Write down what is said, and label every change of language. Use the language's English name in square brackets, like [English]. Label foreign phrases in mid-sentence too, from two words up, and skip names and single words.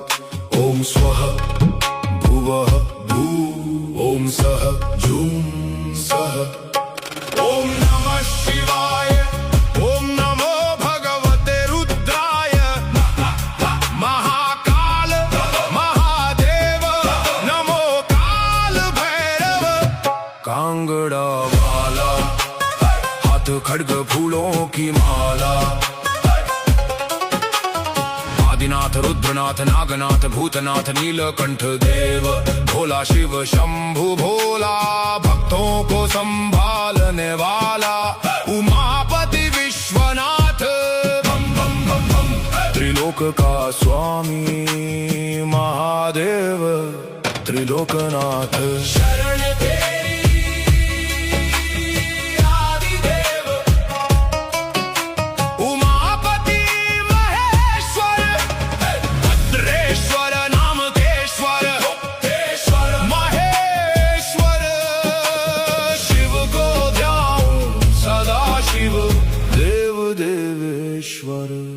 [Sanskrit] ॐ स्वः भुवः भूः ॐ सः झुं सः। ॐ नमः शिवाय। ॐ नमो भगवते रुद्राय। महाकाल महादेव नमो काल भैरव। [Hindi] कांगड़ा वाला हाथ खड्ग फूलों की माला। आदिनाथ रुद्रनाथ नागनाथ भूतनाथ नीलकंठ देव। भोला शिव शंभु भोला भक्तों को संभालने वाला। उमापति विश्वनाथ बम बम बम बम। त्रिलोक का स्वामी महादेव त्रिलोकनाथ। शरण तेरी आदिदेव। उमापति महेश्वर भद्रेश्वर नामकेश्वर महेश्वर। शिव को ध्याऊं सदा शिव देव देवेश्वर।